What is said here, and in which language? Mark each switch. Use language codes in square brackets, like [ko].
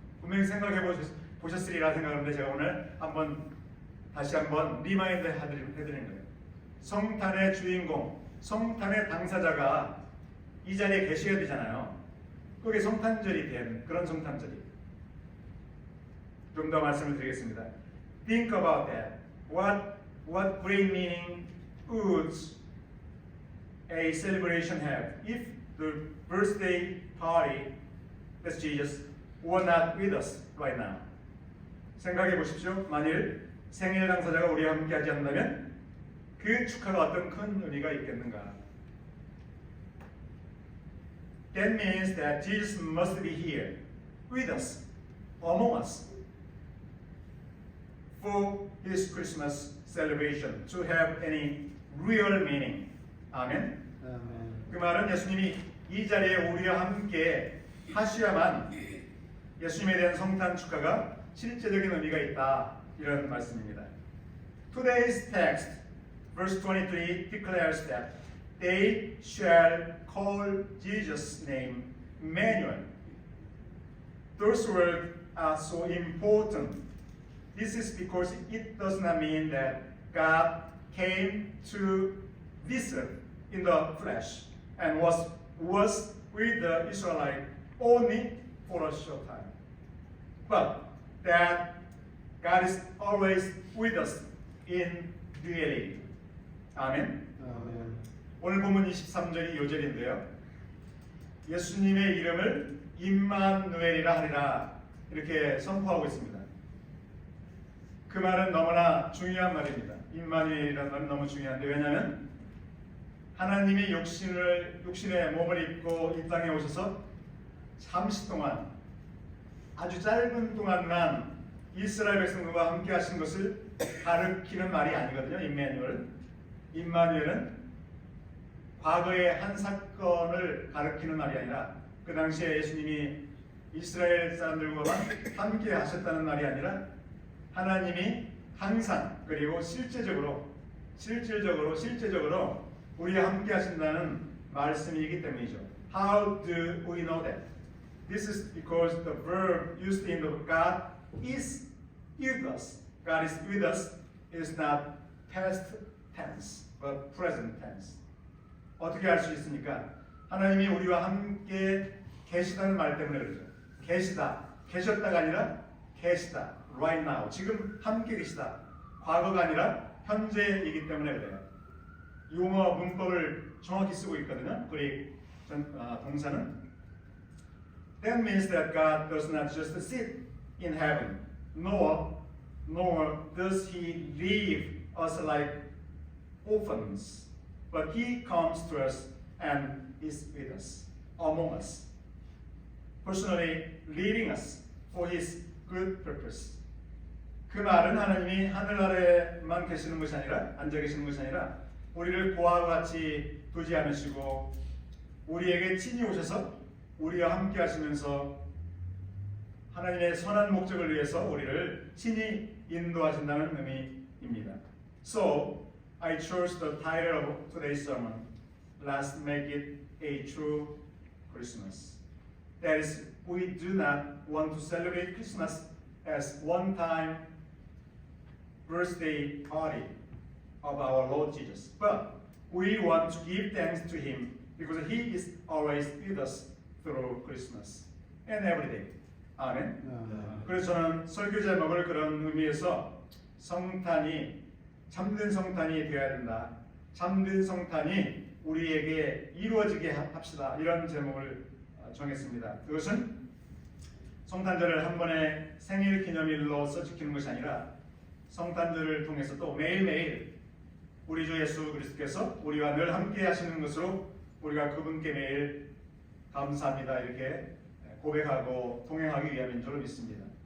[ko] 분명히 생각해 보셨으리라 생각하는데 제가 오늘 다시 한번 리마인드 해드리는 거예요. 성탄의 주인공, 성탄의 당사자가 이 자리에 계셔야 되잖아요. 그게 성탄절이 된 그런 성탄절이. 좀 더 말씀을 드리겠습니다. [en] Think about that. What great meaning would a celebration have if the birthday party, that's Jesus, were not with us right now? [ko] 생각해 보십시오. 만일 생일 당사자가 우리와 함께 하지 않는다면 그 축하가 어떤 큰 의미가 있겠는가? [en] That means that Jesus must be here with us, among us, for his Christmas celebration to have any real meaning. [ko] 아멘. 그 말은 예수님이 이 자리에 우리와 함께 하셔야만 예수님에 대한 성탄 축하가 실제적인 의미가 있다. 이런 말씀입니다. [en] Today's text, verse 23, declares that they shall call Jesus' name Emmanuel. Those words are so important. This is because it does not mean that God came to this earth in the flesh and was with the Israelites only for a short time, but that God is always with us in reality. [ko] 아멘. 오늘 본문 23절이 요절인데요. 예수님의 이름을 임마누엘이라 하리라 이렇게 선포하고 있습니다. 그 말은 너무나 중요한 말입니다. 임마누엘이라는 말은 너무 중요한데 왜냐하면 하나님이 육신의 몸을 입고 이 땅에 오셔서 잠시 동안 아주 짧은 동안만 이스라엘 백성들과 함께 하신 것을 가르치는 말이 아니거든요. 임마누엘은 과거의 한 사건을 가르치는 말이 아니라 그 당시에 예수님이 이스라엘 사람들과 함께 하셨다는 말이 아니라 하나님이 항상 그리고 실제적으로 우리와 함께 하신다는 말씀이기 때문이죠. [en] How do we know that? This is because the verb used in the God is with us. God is with us is not past tense, but present tense. [ko] 어떻게 알 수 있습니까? 하나님이 우리와 함께 계시다는 말 때문에 그러죠. 계셨다가 아니라 계시다. [en] Right now. [ko] 지금 함께 계시다. 과거가 아니라 현재이기 때문에 그래요. 용어 문법을 정확히 쓰고 있거든요. 그릭 동사는 [en] that means that God does not just sit in heaven, nor does He leave us like orphans, but He comes to us and is with us, among us, personally leading us for His good purpose. [ko] 그 말은 하나님이 하늘나라에만 계시는 것이 아니라 앉아 계시는 것이 아니라 우리를 고아와 같이 두지 않으시고 우리에게 친히 오셔서 우리와 함께 하시면서 하나님의 선한 목적을 위해서 우리를 친히 인도하신다는 의미입니다. [en] So, I chose the title of today's sermon, Let's Make It a True Christmas. That is, we do not want to celebrate Christmas as one-time birthday party of our Lord Jesus, but we want to give thanks to Him because He is always with us through Christmas and every day. [ko] 아멘. 그래서 저는 설교 제목을 그런 의미에서 성탄이 참된 성탄이 되어야 된다. 참된 성탄이 우리에게 이루어지게 합시다. 이런 제목을 정했습니다. 그것은 성탄절을 한 번의 생일 기념일로서 지키는 것이 아니라 성탄절을 통해서 또 매일매일 우리 주 예수 그리스도께서 우리와 늘 함께 하시는 것으로 우리가 그분께 매일 감사합니다 이렇게 고백하고 동행하기 위함인 줄 믿습니다.